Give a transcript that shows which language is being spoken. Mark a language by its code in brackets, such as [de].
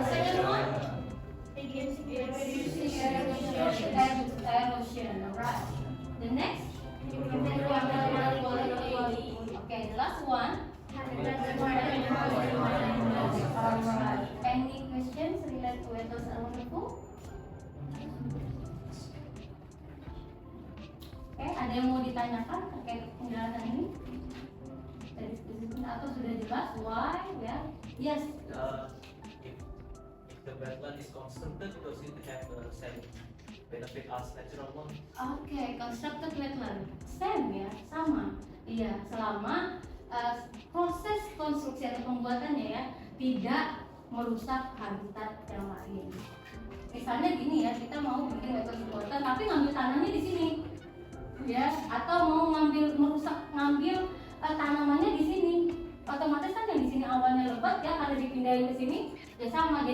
[en] The second one, reducing erosion. Right. The next, okay. The last one. Alright. Any questions related to wetlands around the pool? [id] Oke, ada yang mau ditanyakan terkait penjelasan ini? Dari diskusi atau sudah jelas? [en] Why? Ya, yes. If the wetland is constructed, does it have the same benefit as natural one? Oke, constructed wetland, same [id] ya, sama. Iya, selama proses konstruksi atau pembuatannya ya tidak merusak habitat yang lain. Misalnya gini ya, kita mau bikin wetland buatan tapi ngambil tanahnya di sini, ya, atau mau ngambil tanamannya di sini, otomatis kan yang di sini awalnya lebat ya harus dipindahin ke sini, ya sama.